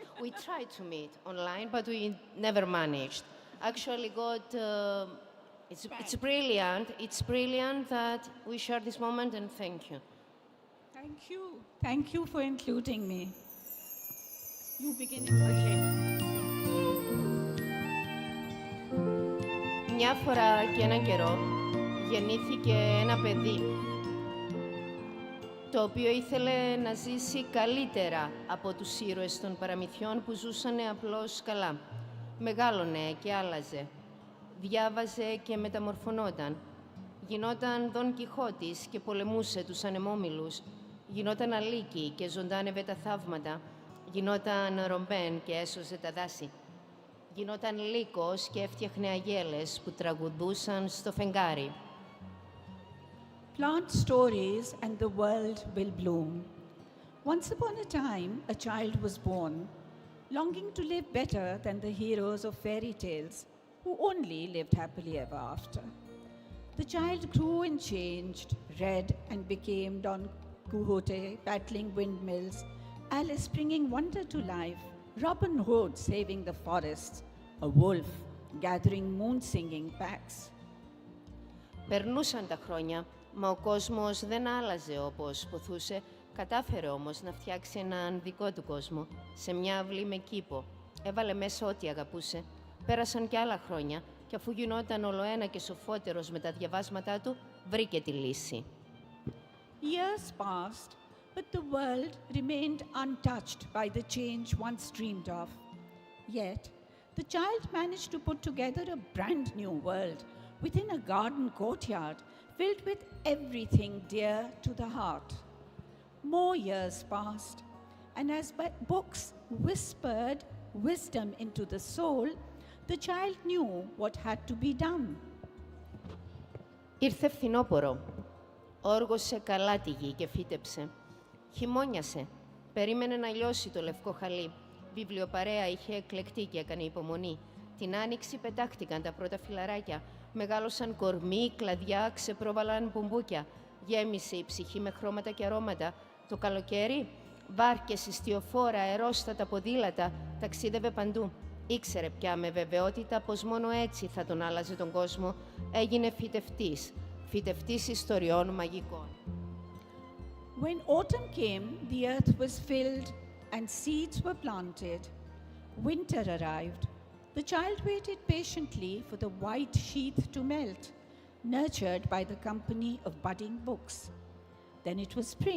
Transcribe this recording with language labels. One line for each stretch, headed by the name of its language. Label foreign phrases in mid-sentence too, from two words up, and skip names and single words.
English: We tried to meet online, but we never managed. Actually, it's brilliant. It's brilliant that we share this moment, and thank you. Thank you. Thank you for including me. You begin it. Okay.
Greek: Μια φορά και έναν καιρό γεννήθηκε ένα παιδί το οποίο ήθελε να ζήσει καλύτερα από τους ήρωες των παραμυθιών που ζούσανε απλώς καλά. Μεγάλωνε και άλλαζε. Διάβαζε και μεταμορφωνόταν. Γινόταν Δον Κιχώτης και πολεμούσε τους ανεμόμυλους. Γινόταν Αλίκη και ζωντάνευε τα θαύματα. Γινόταν Ρομπέν και έσωζε τα δάση. Γινόταν Λύκος και έφτιαχνε αγέλες που τραγουδούσαν στο φεγγάρι.
English: Plant stories and the world will bloom. Once upon a time, a child was born, longing to live better than the heroes of fairy tales, who only lived happily ever after. The child grew and changed, read and became Don Quixote battling windmills, Alice bringing wonder to life, Robin Hood saving the forests, a wolf gathering moon-singing packs.
Greek: Περνούσαν τα χρόνια, μα ο κόσμος δεν άλλαζε όπως ποθούσε. Κατάφερε όμως να φτιάξει έναν δικό του κόσμο, σε μια αυλή με κήπο. Έβαλε μέσα ό,τι αγαπούσε. Πέρασαν και άλλα χρόνια και αφού γινόταν ολοένα και σοφότερος με τα διαβάσματά του, βρήκε τη λύση.
English: Years passed, but the world remained untouched by the change once dreamed of. Yet, the child managed to put together a brand new world within a garden courtyard filled with everything dear to the heart. More years passed, and as books whispered wisdom into the soul, the child knew what had to be done.
Greek: Ήρθε φθινόπωρο. Όργωσε καλά τη γη και φύτεψε. Χειμώνιασε. Περίμενε να λιώσει το λευκό χαλί. Βιβλιοπαρέα είχε εκλεκτεί και έκανε υπομονή. Την άνοιξη πετάχτηκαν τα πρώτα φιλαράκια. Μεγάλωσαν κορμί, κλαδιά, ξεπρόβαλαν μπουμπούκια. Γέμισε η ψυχή με χρώματα και αρώματα. Το καλοκαίρι, βάρκες, ιστιοφόρα, αερόστατα, ποδήλατα, ταξίδευε παντού. Ήξερε πια με βεβαιότητα πως μόνο έτσι θα τον άλλαζε τον κόσμο. Έγινε φυτευτής. Φυτευτής ιστοριών μαγικών.
English: When autumn came, the earth was filled and seeds were planted. Winter arrived. The child waited patiently for the white sheath to melt, nurtured by the company of budding books. Then it was spring.